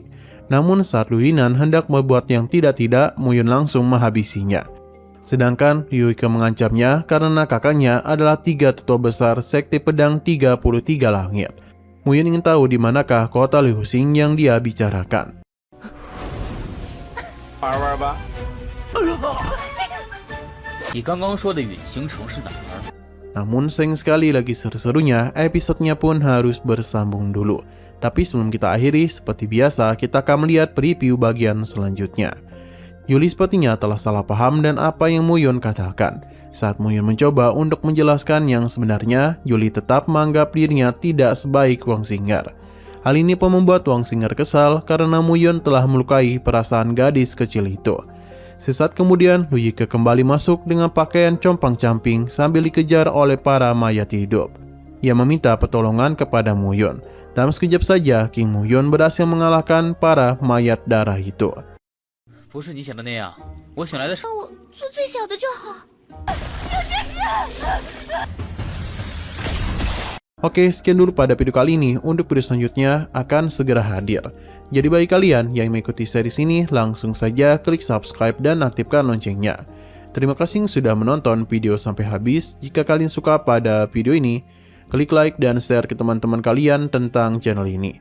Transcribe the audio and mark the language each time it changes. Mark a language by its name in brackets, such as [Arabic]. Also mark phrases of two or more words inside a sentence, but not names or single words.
[Indonesian] Namun saat Lu Yinan hendak membuat yang tidak-tidak, Muyun langsung menghabisinya. Sedangkan Lu Yike mengancamnya karena kakaknya adalah 3 tetua besar sekte pedang 33 langit. Muyun ingin tahu di manakah kota Luoxing yang dia bicarakan. [Chinese] 玩玩吧。你刚刚说的陨星城是哪儿？ [Indonesian] Namun sayang sekali lagi seru-serunya, episodenya pun harus bersambung dulu. Tapi sebelum kita akhiri, seperti biasa kita akan melihat preview bagian selanjutnya. Julie sepertinya telah salah paham dan apa yang Muyun katakan. Saat Muyun mencoba untuk menjelaskan yang sebenarnya, Julie tetap menganggap dirinya tidak sebaik Wang Xing'er. Hal ini pun membuat Wang Xing'er kesal karena Muyun telah melukai perasaan gadis kecil itu. Sesaat kemudian, Lu Yike kembali masuk dengan pakaian compang-camping sambil dikejar oleh para mayat hidup. Ia meminta pertolongan kepada Muyun. Dalam sekejap saja, King Muyun berhasil mengalahkan para mayat darah itu. [Chinese] 不是你想的那样，我醒来的时候，我做最小的就好。 [Indonesian] Oke, sekian dulu pada video kali ini. Untuk video selanjutnya akan segera hadir. Jadi bagi kalian yang mengikuti series ini, langsung saja klik subscribe dan aktifkan loncengnya. Terima kasih sudah menonton video sampai habis. Jika kalian suka pada video ini, klik like dan share ke teman-teman kalian tentang channel ini.